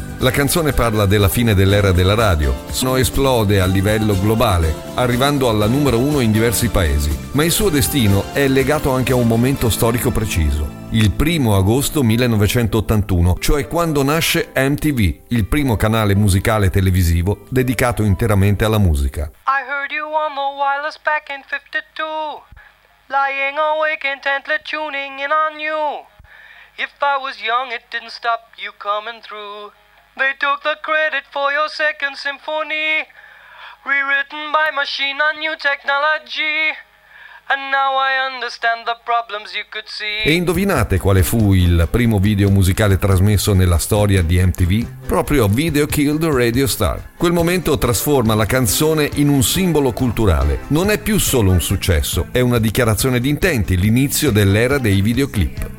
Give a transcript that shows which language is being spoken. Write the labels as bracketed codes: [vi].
[it] La canzone parla della fine dell'era della radio. Sono esplode a livello globale, arrivando alla numero uno in diversi paesi. Ma il suo destino è legato anche a un momento storico preciso: il primo agosto 1981, cioè quando nasce MTV, il primo canale musicale televisivo dedicato interamente alla musica. [en] I heard you on the wireless back in 52, lying awake intently tuning in on you. If I was young it didn't stop you coming through. They took the credit for your second symphony, rewritten by machine on new technology. And now I understand the problems you could see. [it] E indovinate quale fu il primo video musicale trasmesso nella storia di MTV? Proprio Video Killed the Radio Star. Quel momento trasforma la canzone in un simbolo culturale. Non è più solo un successo, è una dichiarazione di intenti, l'inizio dell'era dei videoclip.